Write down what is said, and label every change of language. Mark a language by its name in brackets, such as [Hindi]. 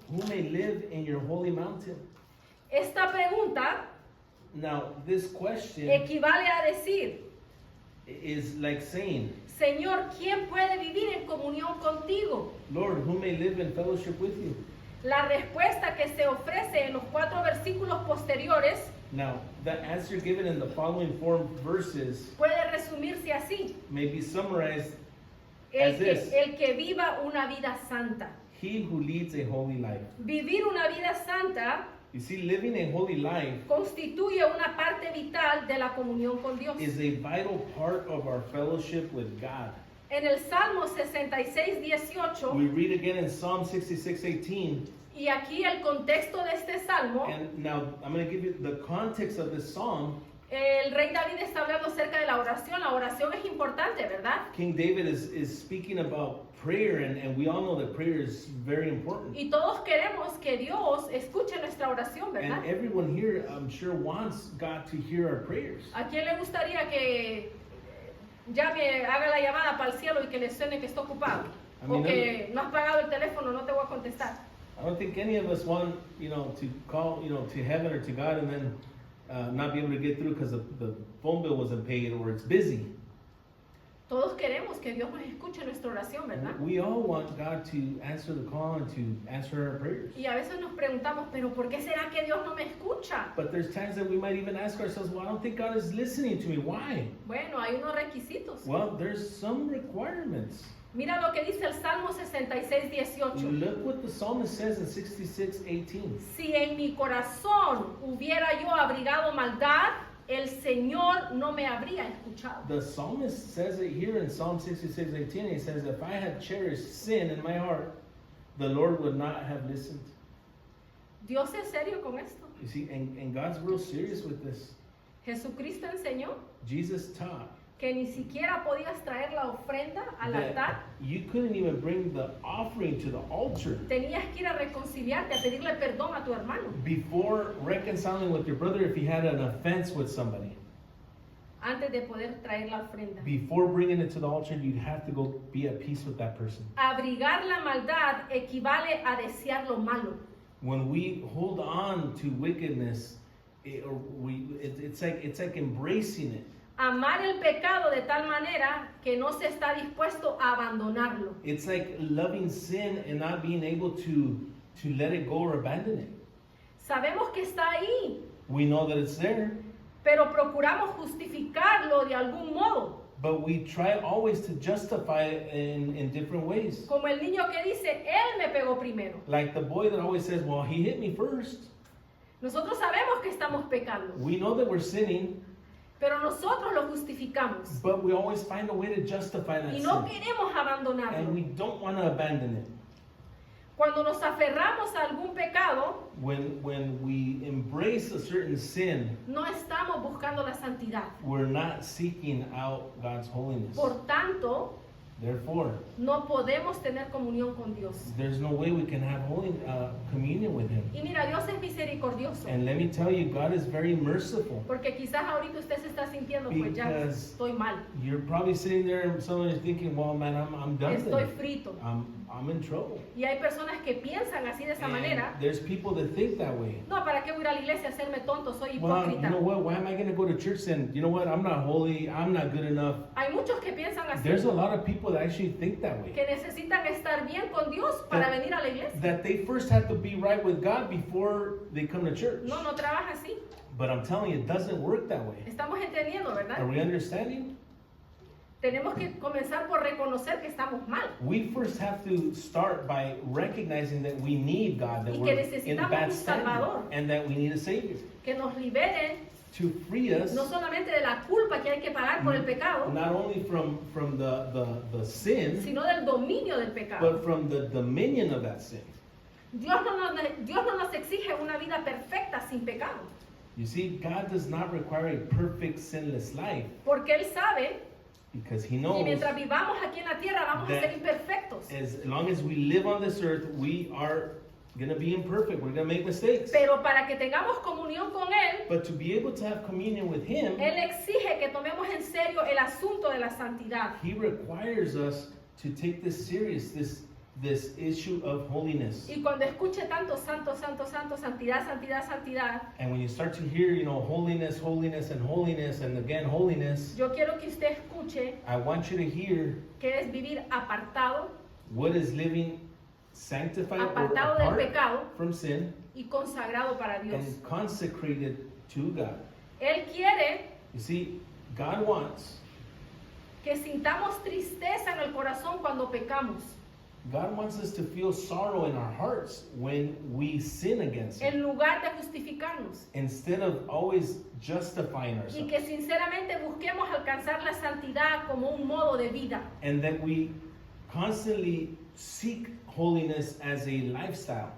[English] Who may live in your holy mountain? [Spanish] Esta pregunta [English] Now, this question [Spanish] equivale a decir, [English] is like saying, [Spanish] Señor, ¿quién puede vivir en comunión contigo? [English] Lord, who may live in fellowship with you? [Spanish] La respuesta que se ofrece en los 4 versículos posteriores [English] Now, the answer given in the following 4 verses [Spanish] puede resumirse así. [English] may be summarized as this. [Spanish] El que viva una vida santa. [English] He who leads a holy life. [Spanish] Vivir una vida santa [English] You see, living a holy life [Spanish] constituye una parte vital de la comunión con Dios. [English] is a vital part of our fellowship with God. [Spanish] En el Salmo 66:18, [English] We read again in Psalm 66:18, [Spanish] y aquí el contexto de este salmo, [English] and now I'm going to give you the context of this psalm. [Spanish] el rey David está hablando acerca de la oración. La oración es importante, ¿verdad? [English] King David is speaking about prayer, and we all know that prayer is very important. [Spanish] Y todos queremos que Dios escuche nuestra oración, ¿verdad? [English] And everyone here, I'm sure, wants God to hear our prayers. [Spanish] ¿A quién le gustaría que llame, haga la llamada para el cielo y que le suene que está ocupado? A mí O no que no has pagado el teléfono, no te voy a contestar. [English] I don't think any of us want, to call, to heaven or to God and then not be able to get through because the phone bill wasn't paid or it's busy. [Spanish] Todos queremos que Dios nos escuche nuestra oración, ¿verdad? [English] We all want God to answer the call and to answer our prayers. [Spanish] Y a veces nos preguntamos, pero ¿por qué será que Dios no me escucha? [English] But there's times that we might even ask ourselves, well, I don't think God is listening to me. Why? [Spanish] Bueno, hay unos requisitos. [English] Well, there's some requirements. [Spanish] Mira lo que dice el Salmo 66:18. [English] Look what the psalmist says in 66:18. [Spanish] Si en mi corazón hubiera yo abrigado maldad, el Señor no me habría escuchado. [English] The psalmist says it here in Psalm 66:18. He says, if I had cherished sin in my heart, the Lord would not have listened. [Spanish] Dios es serio con esto. [English] You see, and God's real serious with this. [Spanish] Jesucristo enseñó [English] Jesus taught [Spanish] que ni siquiera podías traer la ofrenda al altar. [English] that you couldn't even bring the offering to the altar [Spanish] Tenías que ir a reconciliarte, a pedirle perdón a tu hermano [English] before reconciling with your brother if he had an offense with somebody. [Spanish] antes de poder traer la ofrenda. [English] Before bringing it to the altar, you'd have to go be at peace with that person. [Spanish] Abrigar la maldad equivale a desear lo malo. [English] When we hold on to wickedness, it's like embracing it. [Spanish] Amar el pecado de tal manera que no se está dispuesto a abandonarlo. [English] It's like loving sin and not being able to let it go or abandon it. [Spanish] Sabemos que está ahí, [English] We know that it's there, [Spanish] pero procuramos justificarlo de algún modo. [English] But we try always to justify it in different ways. [Spanish] Como el niño que dice, él me pegó primero. [English] Like the boy that always says, well, he hit me first. [Spanish] Nosotros sabemos que estamos pecando, [English] We know that we're sinning, [Spanish] pero nosotros lo justificamos [English] but we always find a way to justify that [Spanish] y no [English] sin. [Spanish] queremos abandonarlo. [English] And we don't want to abandon it. [Spanish] Cuando nos aferramos a algún pecado, [English] When we embrace a certain sin, [Spanish] no estamos buscando la santidad. [English] we're not seeking out God's holiness. [Spanish] Por tanto, [English] Therefore, [Spanish] no podemos tener comunión con Dios. [English] there's no way we can have holy communion with Him. [Spanish] Y mira, Dios es misericordioso. [English] And let me tell you, God is very merciful. [Spanish] Porque quizás ahorita usted se está sintiendo, pues ya [English] Because [Spanish] estoy mal, [English] You're probably sitting there and someone is thinking, well, man, I'm done. [Spanish] estoy [English] then. [Spanish] frito. [English] I'm in trouble. [Spanish] Y hay personas que piensan así de esa [English] And [Spanish] manera. [English] there's people that think that way. [Spanish] No, ¿para qué voy a ir a la iglesia a hacerme tonto? Soy [English] Well, you [Spanish] hipócrita. [English] know what? Why am I going to go to church then? You know what? I'm not holy. I'm not good enough. [Spanish] Hay muchos que piensan así, [English] There's a lot of people that actually think that way. [Spanish] que necesitan estar bien con Dios para [English] That- [Spanish] venir a la iglesia. [English] That they first have to be right with God before they come to church. [Spanish] No, no trabaja así. [English] But I'm telling you, it doesn't work that way. [Spanish] Estamos entendiendo, [English] Are [Spanish] ¿verdad? [English] we understanding? [Spanish] Tenemos que comenzar por reconocer que estamos mal [English] We first have to start by recognizing that we need God, that [Spanish] Y [English] we're [Spanish] que [English] in [Spanish] necesitamos [English] bad [Spanish] un [English] standing, [Spanish] Salvador. [English] and that we need a Savior [Spanish] que nos liberen [English] to free us [Spanish] no solamente de la culpa que hay que pagar por el pecado, [English] not only from the sin, [Spanish] sino del dominio del pecado. [English] but from the dominion of that sin. [Spanish] Dios no nos exige una vida perfecta sin pecado, [English] You see, God does not require a perfect, sinless life [Spanish] porque Él sabe [English] because He [Spanish] que [English] knows [Spanish] mientras vivamos aquí en la tierra vamos a [English] that- [Spanish] ser imperfectos. [English] as long as we live on this earth, we are going to be imperfect. We're going to make mistakes. [Spanish] Pero para que tengamos comunión con Él, [English] But to be able to have communion with Him, [Spanish] Él exige que tomemos en serio el asunto de la santidad. [English] He requires us to take this serious, this issue of holiness. [Spanish] Y cuando escuche tanto santo, santo, santo, santidad, santidad, santidad, [English] And when you start to hear, holiness, holiness, and holiness, and again holiness, [Spanish] yo quiero que usted escuche [English] I want you to hear [Spanish] que es vivir apartado, [English] what is living sanctified or [Spanish] apartado del [English] apart [Spanish] pecado [English] from sin [Spanish] y consagrado para Dios. [English] and consecrated to God. [Spanish] Él quiere [English] You see, God wants [Spanish] que sintamos tristeza en el corazón cuando pecamos, [English] God wants us to feel sorrow in our hearts when we sin against Him, [Spanish] en lugar de justificarnos. [English] instead of always justifying [Spanish] Y [English] ourselves. [Spanish] que sinceramente busquemos alcanzar la santidad como un modo de vida. [English] And that we constantly seek holiness as a lifestyle.